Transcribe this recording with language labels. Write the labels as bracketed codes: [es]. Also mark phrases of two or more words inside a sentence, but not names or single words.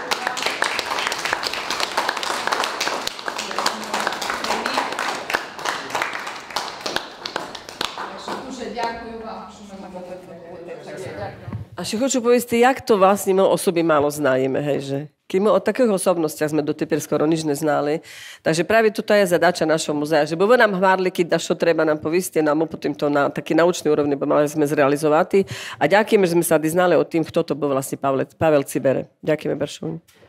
[rue] A ще хочу повісти, як то власне ми о собі мало знаємо, гейже. Keď my o takých osobnostiach sme doteper skoro nič neznali. Takže práve toto je zadača našho muzea, že by vy nám hvarli, keď čo treba nám povісти, nám potom to na taký naučný úrovni by mali sme zrealizovati. A ďakujeme, že sme sa znali o tým, kto to bol vlastne Pavel Cibere.